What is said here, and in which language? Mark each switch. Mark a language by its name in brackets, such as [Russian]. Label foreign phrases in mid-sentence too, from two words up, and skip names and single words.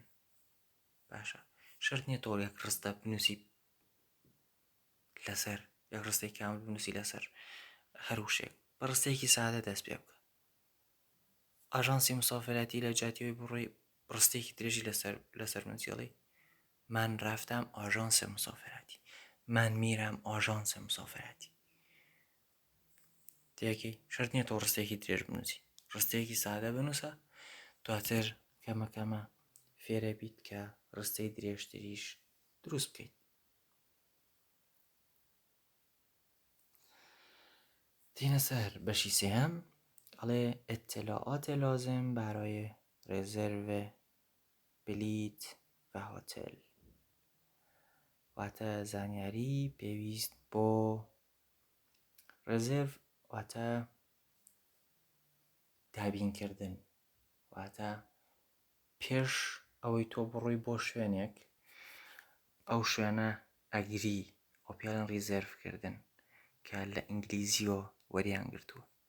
[Central Kurdish] باشە. شەرت نییە تۆ یەک ڕستە بنووسی لەسەر یەک ڕستەی کامل بنووسی لەسەر هەر وشێک. بە ڕستەیەکی سادە دەست پێ بکە. ئاژانسی مسافرتی لە جاتیەوەی بڕۆی ڕستێکی درێژی لەسەر بنووسیڵی [Persian] من رفتم آژانس مسافرتی، من میرم آژانس مسافرتی. [Central Kurdish] تێکی شەرت نییە تۆ ڕستێکی درێژ بنووسی، ڕستەیەکی سادە بنووسە، دواتر کەمەکەمە فێرە بیت کە ڕستەی درێژتریش دروست بکەیت. دینە سەر بەشی سێهەم. [Persian] ئەڵێ اطلاعات لازم برای رزرو بلیت و هۆتێل. [Central Kurdish] واتە زانیاری پێویست بۆ ڕێزێڤ واتە دابینکردن، واتە پێش ئەوەی تۆ بڕۆی بۆ شوێنێک ئەو شوێنە ئەگری، ئەو پێڵێن ریزێڤکردن کە لە ئینگلیزیۆ وەریان گرتووە.